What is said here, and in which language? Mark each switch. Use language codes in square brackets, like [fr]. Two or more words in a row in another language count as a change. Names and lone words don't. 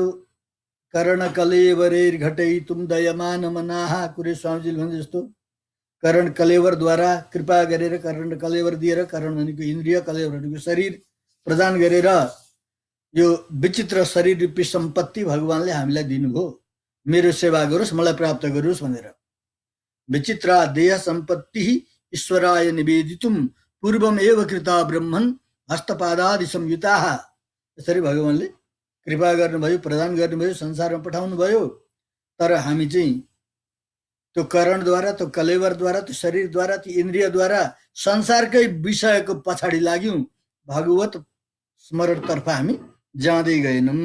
[sa] कर्ण कलेवरेर घटै तुम दयमान मनाहा, [ne] कुरे स्वामीजीले भने जस्तो कर्ण कलेवरद्वारा कृपा गरेर, कर्ण कलेवर दिएर, कर्ण भनेको इन्द्रिय, कलेवर भनेको शरीर प्रदान गरेर यो विचित्र शरीर रूपी सम्पत्ति भगवानले हामीलाई दिनुभयो। मेरो सेवा गरोस्, मलाई प्राप्त गरोस् भनेर। [sa] विचित्रा देह सम्पत्ति ईश्वराय निवेदितुम पूर्वम एव कृता ब्रह्मन् हस्तपादादि संयुताः। [ne] यसरी भगवानले कृपा गर्नुभयो, प्रदान गर्नुभयो, संसारमा पठाउनु भयो। तर हामी चाहिँ त्यो करणद्वारा, त्यो कलेवरद्वारा, त्यो शरीरद्वारा, त्यो इन्द्रियद्वारा संसारकै विषयको पछाडि लाग्यौँ। भगवत स्मरणतर्फ हामी जाँदै गएनौँ।